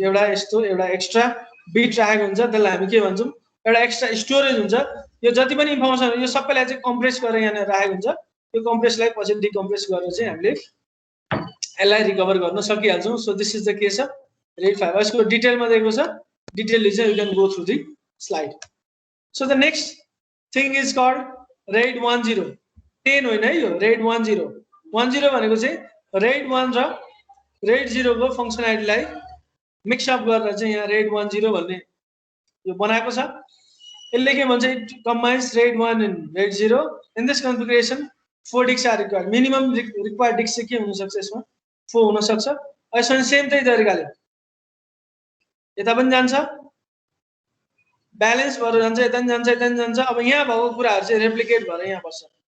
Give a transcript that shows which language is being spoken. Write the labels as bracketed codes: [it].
[ne] एउटा यस्तो एउटा एक्स्ट्रा बिट राखेको हुन्छ, त्यसलाई हामी के भन्छौँ, एउटा एक्स्ट्रा स्टोरेज हुन्छ। यो जति पनि इन्फर्मेसन यो सबैलाई चाहिँ कम्प्रेस गरेर यहाँनिर राखेको हुन्छ। त्यो कम्प्रेसलाई पछि डिकम्प्रेस गरेर चाहिँ हामीले यसलाई रिकभर गर्न सकिहाल्छौँ। [en] So this is the case of RAID 5। [ne] यसको डिटेलमा दिएको छ, [en] डिटेलली चाहिँ you can go through the slide. So the next thing is called RAID 10। [ne] 10 होइन है यो, रेड 10। 10 भनेको चाहिँ रेड 1 र रेड 0 को फङ्सनालिटीलाई मिक्सअप गरेर चाहिँ यहाँ रेड 10 भन्ने यो बनाएको छ। यसले के भन्छ, [en] It combines RAID 1 and RAID 0। In this configuration 4 disk are required. [ne] Minimum required disk चाहिँ के हुनसक्छ, यसमा 4 हुनसक्छ। यसमा सेम त्यही तरिकाले यता पनि जान्छ, ब्यालेन्स भएर जान्छ, यता पनि जान्छ, यता पनि जान्छ। अब यहाँ भएको कुराहरू चाहिँ रेप्लिकेट भएर यहाँ बस्छ।